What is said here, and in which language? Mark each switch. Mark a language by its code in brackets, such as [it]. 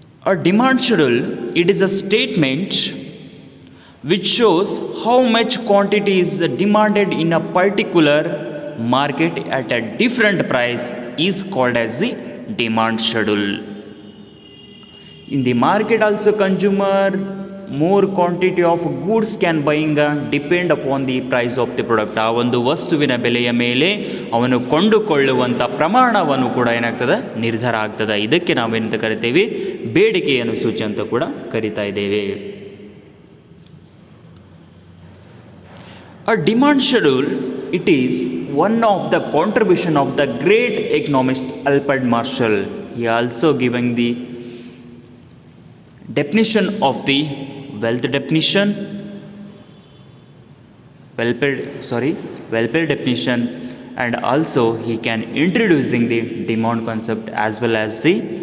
[en] A demand schedule it is a statement which shows how much quantity is demanded in a particular market at a different price is called as the demand schedule. In the market also consumer more quantity of goods can buying depend upon the price of the product. [kn] ಆ ಒಂದು ವಸ್ತುವಿನ ಬೆಲೆಯ ಮೇಲೆ ಅವನು ಕೊಂಡುಕೊಳ್ಳುವಂಥ ಪ್ರಮಾಣವನ್ನು ಕೂಡ ಏನಾಗ್ತದೆ ನಿರ್ಧಾರ ಆಗ್ತದೆ. ಇದಕ್ಕೆ ನಾವೇನಂತ ಕರಿತೇವೆ ಬೇಡಿಕೆಯ ಅನುಸೂಚಿ ಅಂತ ಕೂಡ ಕರಿತಾ ಇದ್ದೇವೆ. [en] A demand schedule it is one of the contribution of the great economist Alfred Marshall. He also giving the definition of the wealth definition, welfare definition, and also he can introducing the demand concept as well as the